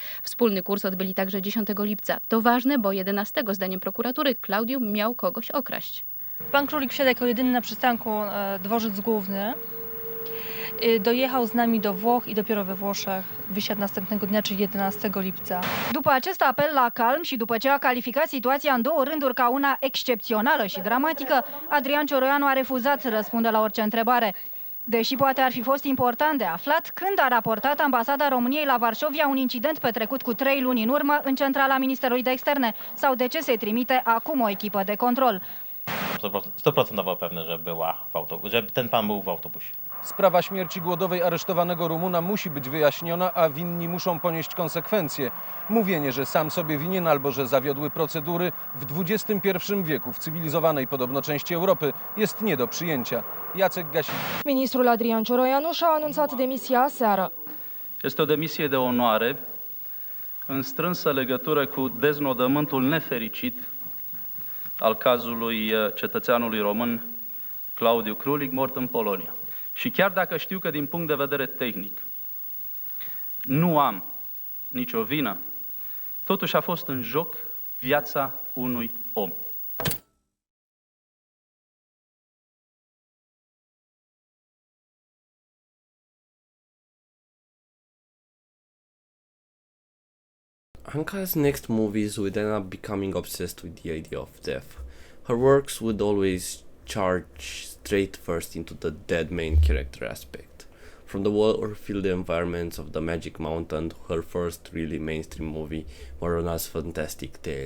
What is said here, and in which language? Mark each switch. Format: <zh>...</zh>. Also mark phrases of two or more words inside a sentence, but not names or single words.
<pl>Wspólny kurs odbyli także 10 lipca. To ważne, bo 11 zdaniem prokuratury Claudiu miał kogoś okraść. Pan Crulic wsiadł jako jedyny na przystanku dworzec główny. Dojechał z nami do Włoch i dopiero we Włoszech wysiadł następnego dnia, czyli 11 lipca.</pl> <ro>După acest apel la calm și după ce a calificat situația în două rânduri ca una excepțională și dramatică, Adrian Cioroianu a refuzat să răspundă la orice întrebare. Deși poate ar fi fost important de aflat, când a raportat ambasada României la Varșovia un incident petrecut cu 3 luni în urmă în centrala Ministerului de Externe sau de ce se trimite acum o echipă de control.</ro> <pl>100% pewny, że ten pan był w autobusie. Sprawa śmierci głodowej aresztowanego Rumuna musi być wyjaśniona, a winni muszą ponieść konsekwencje. Mówienie, że sam sobie winien albo że zawiodły procedury w XXI wieku w cywilizowanej podobno części Europy jest nie do przyjęcia. Jacek Gasin.</pl> <ro>Ministrul Adrian Cioroianu și-a anunțat demisia aseară. Este o demisie de onoare în strânsă legătură cu deznodământul nefericit al cazului cetățeanului român Claudiu Crulic, mort în Polonia. Și chiar dacă știu că din punct de vedere tehnic nu am nicio vină, totuși a fost în joc viața unui om.</ro> <en>Anka's next movies would end up becoming obsessed with the idea of death. Her works would always charge straight first into the dead main character aspect. From the war-filled environments of the Magic Mountain to her first really mainstream movie, Marona's Fantastic Tale.</en>